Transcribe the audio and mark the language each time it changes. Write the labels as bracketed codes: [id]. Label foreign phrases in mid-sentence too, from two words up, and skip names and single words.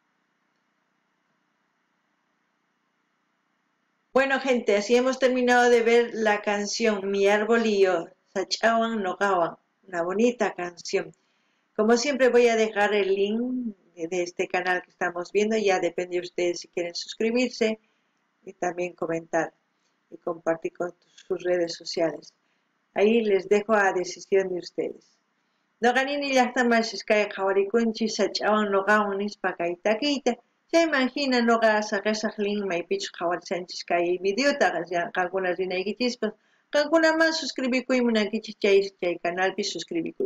[es] Bueno, gente, así hemos terminado de ver la canción Mi árbol y yo, Sachawan Nogawan, una bonita canción. Como siempre voy a dejar el link de este canal que estamos viendo, ya depende de ustedes si quieren suscribirse y también comentar y compartir con sus redes sociales. Ahí les dejo a decisión de ustedes. [qu] Noqanini llaqtamashishkay qhawarikunchis Sachawan Nogawan nispa kay takiyta. Chayman hina noqa saqisaq link maypichus qhawarisanchis kay videota qankunas rinaykichispas qankunaman suscribikuymunankichis chay canalpi suscribikuychis.